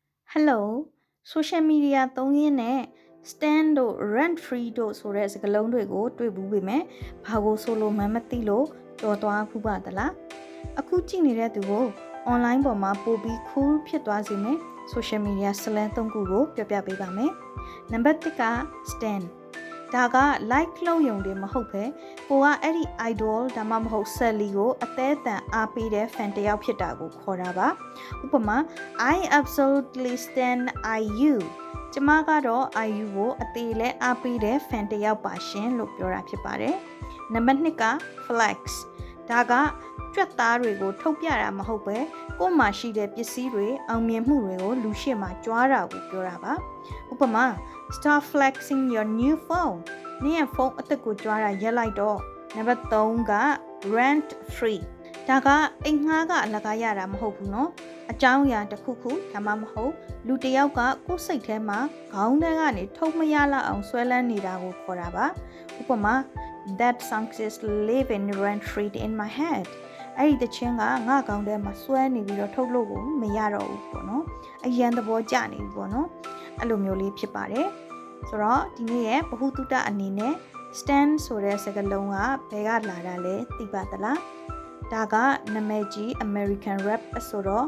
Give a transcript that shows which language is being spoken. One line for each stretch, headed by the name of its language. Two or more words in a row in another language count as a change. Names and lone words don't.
English: Hello social media
Burmese: သုံးရင်းနဲ့ stand တို့
English: rent free
Burmese: တို့ဆိုတဲ့စကားလုံးတွေကိုတွေ့ဘူးပေမဲ့ဘာကိုဆိုလို့မှမသိလို့ကြော်သွားခုပါသလားအခုကြည့်နေတဲ့သူကို online ပေါ်မှာပို့ပြီး cool ဖြစ်သွားစေမယ်
English: social media slang
Burmese: သုံးခုကိုပြောပြပေးပါမယ်နံပါတ်1က stand ဒါက like လုပ်ရုံတွေမဟုတ်ပဲကိုကအဲ့ဒီ idol ဒါမှမဟုတ် Sally ကိုအသေးအတန်အားပေးတဲ့ fan တစ်ယောက်ဖြစ်တာ ကိုခေါ်တာပါဥပမာ
English: I absolutely stand IU
Burmese: ကျမကတော့ IU ကိုအသေးလဲအားပေးတဲ့ fan တစ်ယောက်ပါရှင်လို့ပြောတာဖြစ်ပါတယ်နံပါတ်2က flex ဒါကကြွက်သားတွေကိုထုတ်ပြတာမဟုတ်ပဲကိုယ်မှာရှိတဲ့ပစ္စည်းတွေအောင်မြင်မှုတွေကိုလူရှေ့မှာကြွားတာကိုပြောတာပါဥပမာ start
English: flexing your new phone
Burmese: နင့်ရဲ့ဖုန်းအသစ်ကိုကြွားတာရက်လိုက်တော့နံပါတ်3က
English: rent free
Burmese: ဒါကအိမ်ငှားကအလကားရတာမဟုတ်ဘူးเนาะအကြောင်းအရာတစ်ခုခုဒါမှမဟုတ်လူတစ်ယောက်ကကိုယ်စိတ်ထဲမှာခေါင်းထဲကနေထုတ် မရလောက်အောင်ဆွဲလန်းနေတာကိုခေါ်တာပါဥပမာ
English: that song is living rent free in my head
Burmese: အဲ့ဒီတခြင်းကငါ့ခေါင်းထဲမှာဆွဲနေပြီးတော့ထုတ်လို့ကိုမရတော့ဘူးပေါ့ နော်အရန်သဘောကျနေပြီပေါ့နော်အဲ့လိုမျိုးလေးဖြစ်ပါတယ်ဆိုတော့ဒီနေ့ရဲ့ဗဟုသုတအနေနဲ့ stand ဆိုတဲ့ စကားလုံးကဘယ်ကလာတာလဲသိပါသလားဒါကနာမည်ကြီး
English: American rap
Burmese: ဆိုတော့